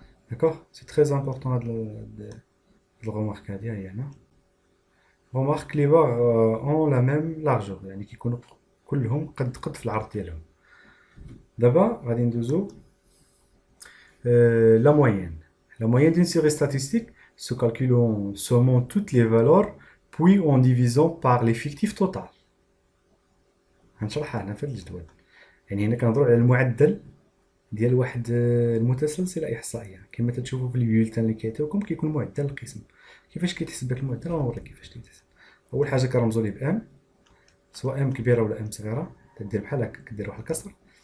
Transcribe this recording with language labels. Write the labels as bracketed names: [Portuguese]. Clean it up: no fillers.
[French] داكوغ، سي تري امبورطون هاد الغومارك هادي. [Arabic] هي هنا [French] غومارك لي باغ اون لا ميم لارجور، [Arabic] يعني كيكونوا كلهم قد قد في العرض ديالهم. دابا غادي ندوزو la moyenne. [French] La moyenne d'une série statistique se calcule en sommant toutes les valeurs, puis en divisant par l'effectif total. [Arabic] غنشرحها هنا في الجدول. يعني هنا كنهضروا على المعدل ديال واحد المتسلسل احصائيه كما تشوفوا في البيولتان اللي كيعطيوكم كيكون معدل القسم. كيفاش كيتحسب داك المعدل؟ غنوريك كيفاش كيتحسب. اول حاجه كنرمزوا ليه بام، سواء ام كبيره ولا ام صغيره، تدير بحال هكا كدير واحد الكسر.